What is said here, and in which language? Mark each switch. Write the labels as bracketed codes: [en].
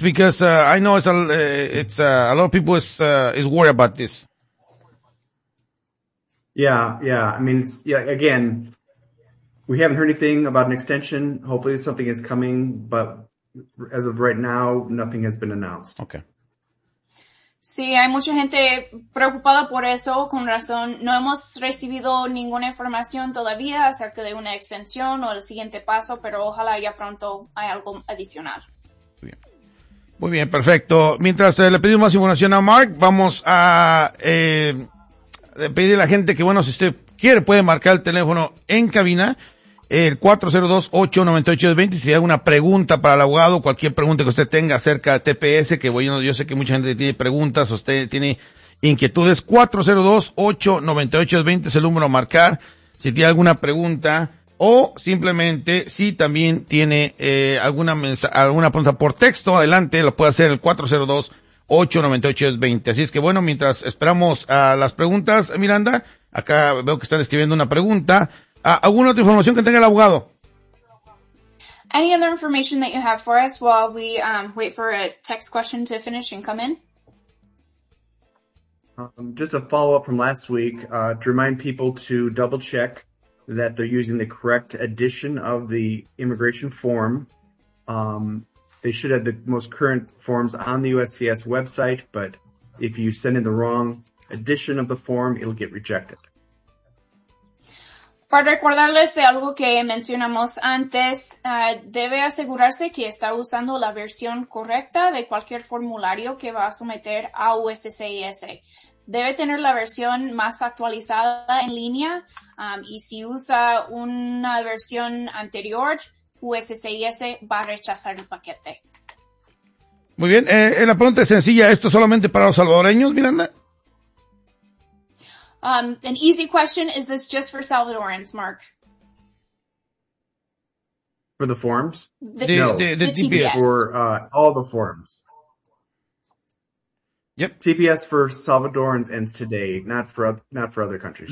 [en] Because I know it's a lot of people is worried about this. Yeah. I mean, again, we haven't heard anything about an extension. Hopefully something is coming, but as of right now, nothing has been announced. Okay. [es] Sí, hay mucha gente preocupada por eso, con razón. No hemos recibido ninguna información todavía acerca de una extensión o el siguiente paso, pero ojalá ya pronto hay algo adicional. Muy bien, perfecto. Mientras le pedimos más información a Mark, vamos a pedirle a la gente que, bueno, si usted quiere, puede marcar el teléfono en cabina el 402-898-20, si hay alguna pregunta para el abogado, cualquier pregunta que usted tenga acerca de TPS, que bueno, yo sé que mucha gente tiene preguntas, usted tiene inquietudes, 402-898-20 es el número a marcar, si tiene alguna pregunta, o simplemente si también tiene alguna pregunta por texto, adelante, lo puede hacer el 402-898-20. Así es que bueno, mientras esperamos a las preguntas, Miranda, acá veo que están escribiendo una pregunta. ¿Alguna otra información que tenga el abogado? [en] Any other information that you have for us while we wait for a text question to finish and come in? Just a follow-up from last week, to remind people to double-check that they're using the correct edition of the immigration form. They should have the most current forms on the USCIS website, but if you send in the wrong edition of the form, it'll get rejected. [es] Para recordarles de algo que mencionamos antes, debe asegurarse que está usando la versión correcta de cualquier formulario que va a someter a USCIS. Debe tener la versión más actualizada en línea, y si usa una versión anterior, USCIS va a rechazar el paquete. Muy bien, la pregunta es sencilla, ¿esto es solamente para los salvadoreños, Miranda? [en] An easy question, is this just for Salvadorans, Mark? For the forms? No, the TPS. For all the forms. Yep. TPS for Salvadorans ends today, not for other countries.